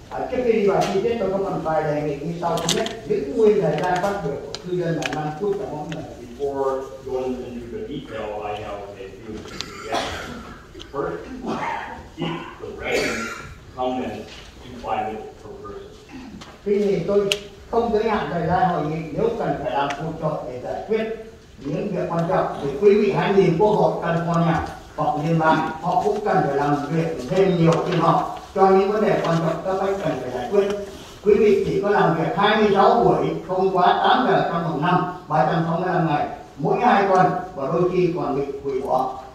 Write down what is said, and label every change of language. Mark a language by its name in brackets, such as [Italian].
[Vietnamese] Trước khi đi vào chi tiết tôi có một vài đề nghị như sau. Thứ nhất, giữ nguyên thời gian phát biểu của cư dân là 5 phút trong mỗi lần. [English] Before going into the detail, I have a few suggestions. First, keep the resident comment to 5 minutes per person. [Vietnamese] Tuy nhiên tôi không giới hạn thời gian hội nghị nếu cần phải làm phút cho để giải quyết những việc quan trọng. Thì quý vị hãy nhìn Quốc hội California hoặc liên bang, họ cũng cần phải làm việc thêm nhiều phiên họp cho những vấn đề quan trọng các bách cần phải giải quyết. Quý vị chỉ có làm việc 26 buổi, không quá 8 giờ trong một năm, 365 ngày, mỗi 2 tuần và đôi khi còn bị hủy bỏ.